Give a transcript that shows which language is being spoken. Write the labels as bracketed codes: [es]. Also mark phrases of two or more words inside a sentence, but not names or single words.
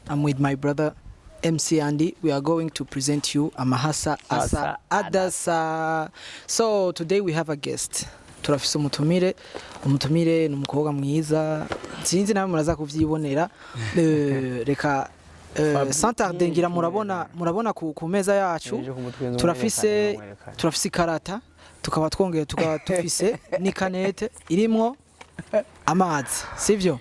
[en] I'm with my brother MC Andy. We are going to present you Amahasa Asa Adasa. So today we have a guest. [rn] Turafise umutumire ni umukobwa mwiza sinzi nawe muraza kuvyibonera reka santarde ngira murabona ku meza yacu turafise ikarata tukaba twongeye tukaba tufise ni kanete irimwo amazi sivyo.